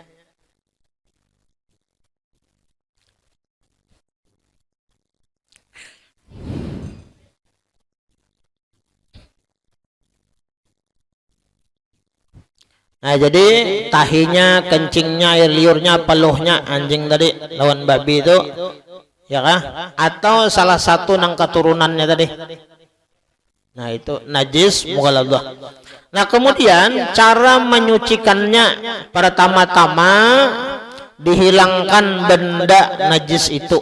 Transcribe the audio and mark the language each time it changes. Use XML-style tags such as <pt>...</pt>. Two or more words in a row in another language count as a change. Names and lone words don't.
<id>Nah, jadi tahinya, kencingnya, air liurnya, peluhnya anjing tadi lawan babi itu, ya kah? Atau salah satu nang keturunannya tadi. Nah, itu najis mughalladhah. Nah, kemudian cara menyucikannya, pertama-tama dihilangkan benda najis itu.</id>